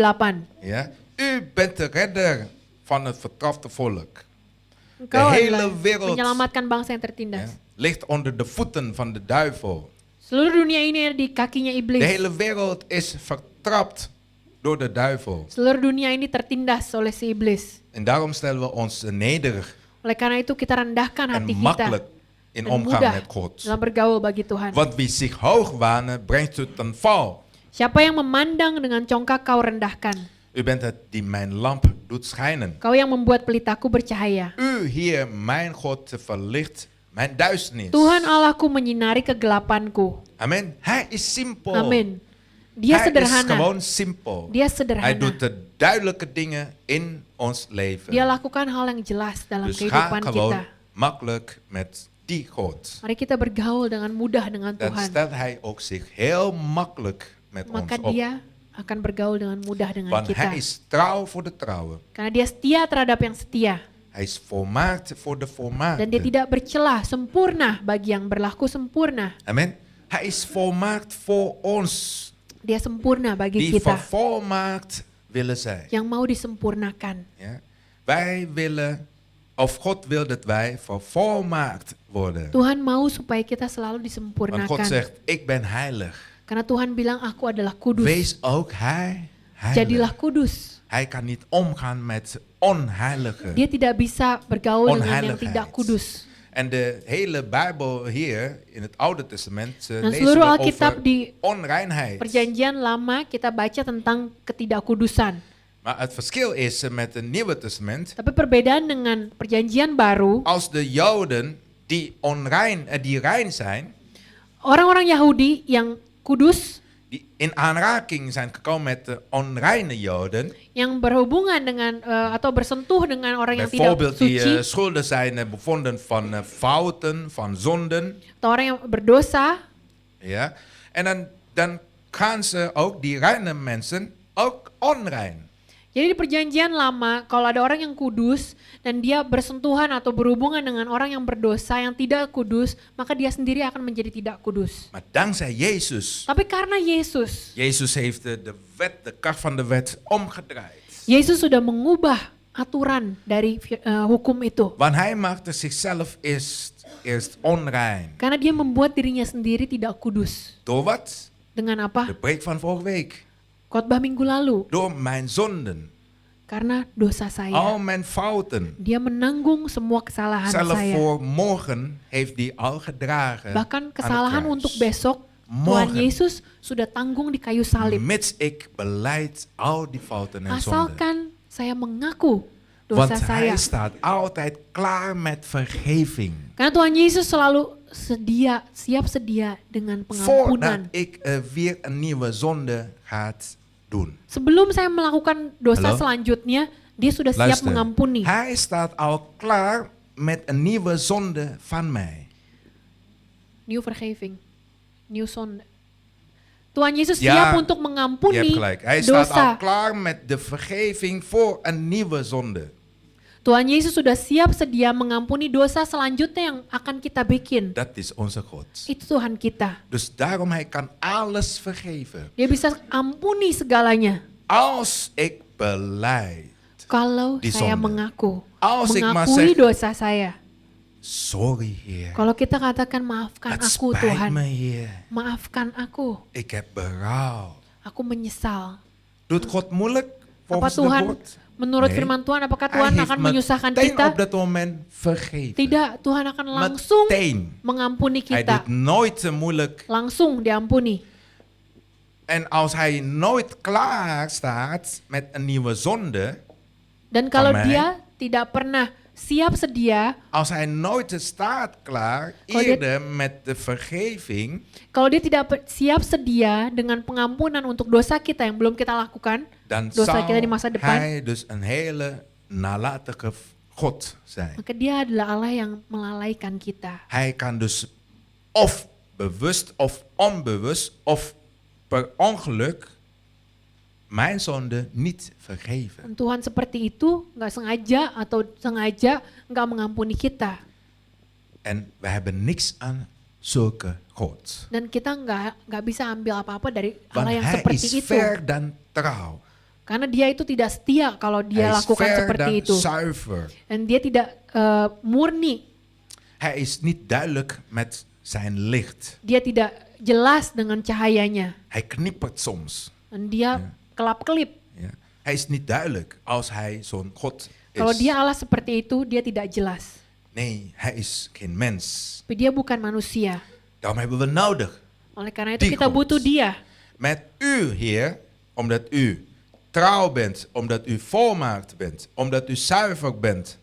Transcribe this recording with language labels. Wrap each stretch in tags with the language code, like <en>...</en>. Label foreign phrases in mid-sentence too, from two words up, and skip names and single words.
<nl>Ja? U bent de redder van het vertrapte volk.</nl> <id>Engkau</id> <nl>De hele</nl> <id>adalah</id> <nl>wereld,</nl> <id>menyelamatkan bangsa yang</id> <nl>Ja?</nl> <id>tertindas.</id> <nl>Ligt onder de voeten van de duivel.</nl> <id>Seluruh dunia ini ada di kakinya</id> <nl>De</nl> <id>iblis.</id> <nl>hele wereld is vertrapt door de duivel.</nl> <id>Seluruh dunia ini tertindas oleh si iblis.</id> <nl>En daarom stellen we ons nederig</nl> <id>Oleh karena itu kita rendahkan</id> <nl>en</nl> <id>hati kita</id> <nl>makkelijk in</nl> <id>dan</id> <nl>omgang</nl> <id>mudah</id> <nl>met God.</nl> <id>dalam bergaul bagi Tuhan.</id> <nl>Want wie zich hoog wanen, brengt u ten val.</nl> <id>Siapa yang memandang dengan congkak kau rendahkan.</id> <nl>U bent het die mijn lamp doet schijnen.</nl> <id>Kau yang membuat pelitaku bercahaya.</id> <nl>U, Heer, mijn God, verlicht mijn duisternis.</nl> <id>Tuhan Allahku menyinari kegelapanku.</id> <nl>Amen. Hij is simpel.</nl> <id>Amin. Dia</id> <nl>Hij is</nl> <id>sederhana.</id> <nl>gewoon simpel.</nl> <id>Dia</id> <nl>Hij</nl> <id>sederhana.</id> <nl>doet de duidelijke dingen in ons leven.</nl> <id>Dia lakukan hal yang jelas dalam</id> <nl>Dus ga</nl> <id>kehidupan</id> <nl>gewoon</nl> <id>kita.</id> <nl>makkelijk met die God.</nl> <id>Mari kita bergaul dengan mudah dengan</id> <nl>Dan</nl> <id>Tuhan.</id> <nl>stelt hij ook zich heel makkelijk met</nl> <id>Maka</id> <nl>ons op.</nl> <id>dia akan bergaul dengan mudah dengan</id> <nl>Want</nl> <id>kita.</id> <nl>hij is trouw voor de trouwen.</nl> <id>Karena dia setia terhadap yang setia.</id> <nl>Hij is volmaakt voor de</nl> <id>Dan dia</id> <nl>volmaakten.</nl> <id>tidak bercelah, sempurna bagi yang berlaku sempurna.</id> <nl>Amen. Hij is volmaakt voor ons.</nl> <id>Dia sempurna bagi</id> <nl>Die</nl> <id>kita.</id> <nl>vervolmaakt willen zijn.</nl> <id>Yang mau disempurnakan.</id> <nl>Ja? Wij willen Of God wil dat wij vervolmaakt worden.</nl> <id>Tuhan mau supaya kita selalu</id> <nl>Want God</nl> <id>disempurnakan.</id> <nl>zegt, ik ben heilig.</nl> <id>Karena Tuhan bilang aku adalah kudus.</id> <nl>Wees ook hij</nl> <id>Jadilah</id> <nl>heilig.</nl> <id>kudus.</id> <nl>Hij kan niet omgaan met onheilige.</nl> <id>Dia tidak bisa bergaul dengan yang</id> <nl>Onheiligheid.</nl> <id>tidak kudus.</id> <nl>En de hele Bijbel hier in het Oude Testament</nl> <id>Dan</id> <nl>lezen</nl> <id>seluruh</id> <nl>we</nl> <id>Alkitab</id> <nl>over</nl> <id>di</id> <nl>onreinheid.</nl> <id>Perjanjian Lama kita baca tentang ketidakkudusan.</id> <nl>Maar het verschil is met het Nieuwe Testament,</nl> <id>Tapi perbedaan dengan Perjanjian Baru,</id> <nl>als de Joden die rein zijn,</nl> <id>orang-orang Yahudi yang kudus,</id> <nl>die in aanraking zijn gekomen met de onreine Joden,</nl> <id>yang berhubungan dengan atau bersentuh dengan orang yang tidak</id> <nl>bijvoorbeeld die</nl> <id>suci,</id> <nl>schuldig zijn bevonden van fouten, van zonden,</nl> <id>atau orang yang berdosa,</id> <nl>ja, en dan gaan ze ook, die reine mensen, ook onrein.</nl> <id>jadi di Perjanjian Lama, kalau ada orang yang kudus dan dia bersentuhan atau berhubungan dengan orang yang berdosa yang tidak kudus, maka dia sendiri akan menjadi tidak kudus.</id> <nl>Maar dankzij Jezus,</nl> <id>Tapi karena Yesus</id> <nl>heeft de wet, de kracht van de wet omgedraaid.</nl> <id>Yesus sudah mengubah aturan dari hukum itu.</id> <nl>Want hij maakte zichzelf eerst onrein.</nl> <id>Karena dia membuat dirinya sendiri tidak kudus.</id> <nl>Door wat?</nl> <id>Dengan apa?</id> <nl>De preek van vorige week.</nl> <id>Khotbah minggu lalu.</id> <nl>Door mijn zonden.</nl> <id>Karena dosa saya.</id> <nl>Al mijn fouten.</nl> <id>Dia menanggung semua kesalahan</id> <nl>Zelf</nl> <id>saya.</id> <nl>voor morgen heeft hij al gedragen.</nl> <id>Bahkan</id> <nl>aan het</nl> <id>kesalahan</id> <nl>kruis.</nl> <id>untuk besok, Tuhan</id> <nl>Morgen.</nl> <id>Yesus sudah tanggung di kayu salib.</id> <nl>Mits ik beleid al die fouten en zonden.</nl> <id>Asalkan saya mengaku</id> <nl>Want</nl> <id>dosa saya.</id> <nl>hij staat altijd klaar met vergeving.</nl> <id>Karena Tuhan Yesus selalu siap sedia dengan pengampunan.</id> <nl>Voordat ik weer een nieuwe zonde gaat doen.</nl> <id>Sebelum saya melakukan dosa</id> <nl>Halo?</nl> <id>selanjutnya, dia sudah siap</id> <nl>Luister,</nl> <id>mengampuni.</id> <nl>hij staat al klaar met een nieuwe zonde van mij. Nieuw vergeving, nieuw zonde.</nl> <id>Tuhan Yesus</id> <nl>Ja,</nl> <id>siap untuk</id> <nl>Je hebt</nl> <id>mengampuni</id> <nl>gelijk. Hij staat al</nl> <id>dosa.</id> <nl>klaar met de vergeving voor een nieuwe zonde.</nl> <id>Tuhan Yesus sudah siap sedia mengampuni dosa selanjutnya yang akan kita bikin.</id> <nl>Dat is onze God.</nl> <id>Itu Tuhan kita.</id> <nl>Dus daarom hij kan alles vergeven.</nl> <id>Dia bisa ampuni segalanya.</id> <nl>Als ik beleid.</nl> <id>Kalau</id> <nl>Die</nl> <id>saya</id> <nl>zonde.</nl> <id>mengaku,</id> <nl>Als ik maar</nl> <id>mengakui</id> <nl>zeg,</nl> <id>dosa saya.</id> <nl>sorry Heer.</nl> <id>Kalau kita katakan maafkan</id> <nl>Het</nl> <id>aku</id> <nl>spijt</nl> <id>Tuhan,</id> <nl>me Heer.</nl> <id>maafkan aku,</id> <nl>Ik heb berouw.</nl> <id>aku menyesal.</id> <nl>Doet God moeilijk</nl> <id>Apa</id> <nl>volgens de</nl> <id>Tuhan,</id> <nl>woord?</nl> <id>menurut</id> <nl>Nee.</nl> <id>firman Tuhan, apakah</id> <nl>Hij</nl> <id>Tuhan</id> <nl>heeft</nl> <id>akan menyusahkan</id> <nl>meteen</nl> <id>kita?</id> <nl>op dat moment vergeven.</nl> <id>Tidak, Tuhan akan langsung</id> <nl>Meteen.</nl> <id>mengampuni</id> <nl>Hij</nl> <id>kita.</id> <nl>doet nooit te moeilijk.</nl> <id>Langsung diampuni.</id> <nl>En als hij nooit klaar staat met een nieuwe zonde,</nl> <id>Dan kalau</id> <nl>mij.</nl> <id>dia tidak pernah siap sedia,</id> <nl>als hij nooit staat klaar</nl> <id>Kalau dia-</id> <nl>eerder met de vergeving,</nl> <id>kalau dia tidak siap sedia dengan pengampunan untuk dosa kita yang belum kita lakukan,</id> <nl>dan</nl> <id>dosa</id> <nl>zal</nl> <id>kita di masa depan,</id> <nl>hij dus een hele nalatige God zijn.</nl> <id>maka dia adalah Allah yang melalaikan kita.</id> <nl>Hij kan dus of bewust of onbewust of per ongeluk mijn zonde niet vergeven.</nl> <id>Dan Tuhan seperti itu, nggak sengaja atau sengaja nggak mengampuni kita.</id> <nl>En we hebben niks aan zulke God.</nl> <id>Dan kita nggak bisa ambil apa-apa dari</id> <nl>Want</nl> <id>Allah yang</id> <nl>hij</nl> <id>seperti</id> <nl>is</nl> <id>itu.</id> <nl>ver dan trouw.</nl> <id>Karena dia itu tidak setia kalau dia</id> <nl>Hij is</nl> <id>lakukan</id> <nl>ver</nl> <id>seperti</id> <nl>dan</nl> <id>itu.</id> <nl>zuiver.</nl> <id>Dan dia tidak murni.</id> <nl>Hij is niet duidelijk met zijn licht.</nl> <id>Dia tidak jelas dengan cahayanya.</id> <nl>Hij knippert soms.</nl> <id>Dan dia kelap-kelip.</id> <nl>Ja. Hij is niet duidelijk als hij zo'n God</nl> <id>Kalau</id> <nl>is.</nl> <id>dia Allah seperti itu, dia tidak jelas.</id> <nl>Nee, hij is geen mens.</nl> <id>Tapi dia bukan manusia.</id> <nl>Daarom hebben we nodig.</nl> <id>Oleh karena itu</id> <nl>Die</nl> <id>kita</id> <nl>God.</nl> <id>butuh dia.</id> <nl>Met u, Heer, omdat u trouw bent, omdat u volmaakt bent, omdat u zuiver bent,</nl>